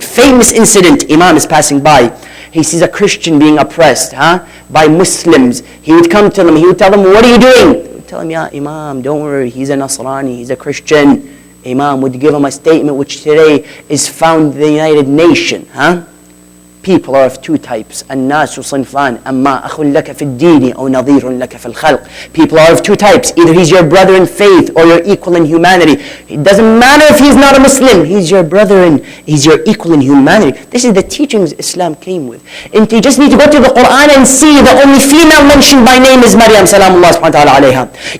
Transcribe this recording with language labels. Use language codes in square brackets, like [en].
[en] Famous incident, Imam is passing by. He sees a Christian being oppressed by Muslims. He would come to them, he would tell them, what are you doing? He would tell him, Ya Imam, don't worry, he's a Nasrani, he's a Christian. Imam would give him a statement which today is found in the United Nations. People are of two types. [ar] الناس صنفان أما أخ لك في الدين أو نظير لك في الخلق. [en] People are of two types. Either he's your brother in faith or your equal in humanity. It doesn't matter if he's not a Muslim. He's your brother and he's your equal in humanity. This is the teachings Islam came with. And you just need to go to the Quran and see the only female mentioned by name is Maryam salamullah subhanahu wa ta'ala alayha.